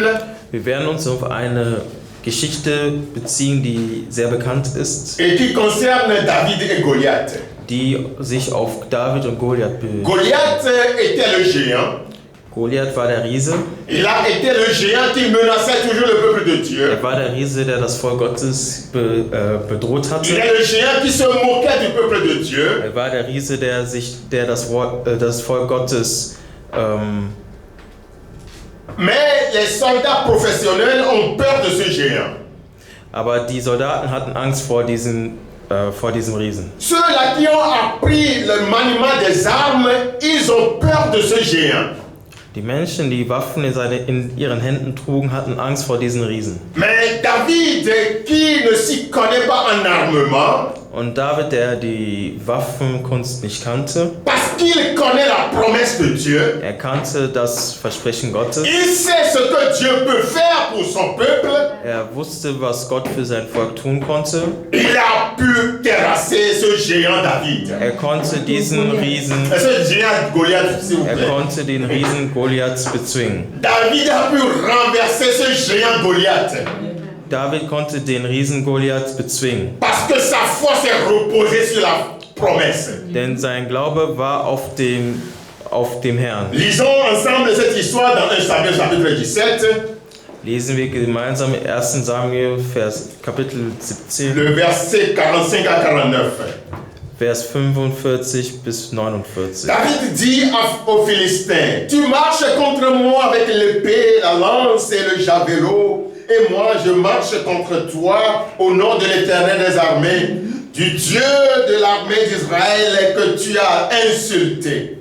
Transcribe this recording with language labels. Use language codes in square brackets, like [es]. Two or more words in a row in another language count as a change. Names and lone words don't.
[de] Wir werden uns auf eine Geschichte beziehen, die sehr bekannt ist, [fr] Et qui concerne David et Goliath. [de] die sich auf David und Goliath bezieht. [fr] Goliath était le géant. [de] Goliath war der Riese. [fr] Il a été le géant qui menaçait toujours le peuple de Dieu. [de] Er war der Riese, der das Volk Gottes bedroht [fr] Il [de] hatte. [fr] est le géant qui se moquait du peuple de Dieu. [de] Er war der Riese, der das Volk Gottes [fr] Mais les soldats professionnels ont peur de ce géant. [de] aber die Soldaten hatten Angst vor diesem Riesen. [fr] Ceux-là qui ont appris le maniement des armes, ils ont peur de ce géant. [de] Die Menschen, die Waffen in ihren Händen trugen, hatten Angst vor diesen Riesen. [fr] Mais David, qui ne s'y connaît pas en armement, [de] Und David, der die Waffenkunst nicht kannte, [fr] parce qu'il connaît la promesse de Dieu, [de] er kannte das Versprechen Gottes. [fr] il sait ce que Dieu peut faire pour son peuple, [de] Er wusste, was Gott für sein Volk tun konnte. [fr] il a pu terrasser ce géant David. [de] Er konnte diesen Riesen, [fr] Ce géant Goliath, s'il vous [de] er [fr] plaît. [de] konnte den Riesen Goliath bezwingen. [fr] David a pu renverser ce géant Goliath [de] David konnte den Riesen Goliath bezwingen, [fr] parce que sa foi s'est reposée sur la promesse. [de] denn sein Glaube war auf dem Herrn. [fr] Lisons ensemble cette histoire dans 1 Samuel chapitre 17, [de] Lesen wir gemeinsam 1. Samuel, Kapitel 17, [fr] le verset 45 à 49. [de] Vers 45 bis 49. [fr] David dit aux Philistins, tu marches contre moi avec l'épée, la lance et le javelot, et moi je marche contre toi au nom de l'Éternel des armées, du Dieu de l'armée d'Israël que tu as insulté.